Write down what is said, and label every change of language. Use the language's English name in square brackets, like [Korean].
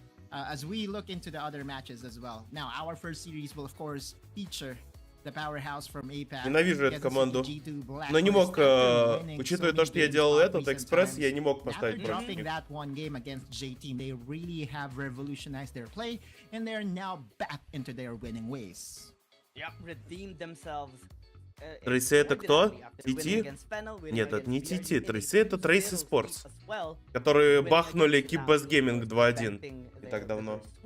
[English] As we look into the other matches as well. Now, our first series will of course feature the powerhouse from APAC. [Russian] Ненавижу эту команду. Но не мог, учитывая то, что я делал этот экспресс, я не мог поставить против них. [English] That one game against J-Team, they really have revolutionized their play, and they're now back into their winning ways. Yep, redeemed themselves. [Russian] Трейсы это кто? TT? Нет, это не TT. Трейсы это Trace esports, которые бахнули Keep Best Gaming 2-1 не так давно.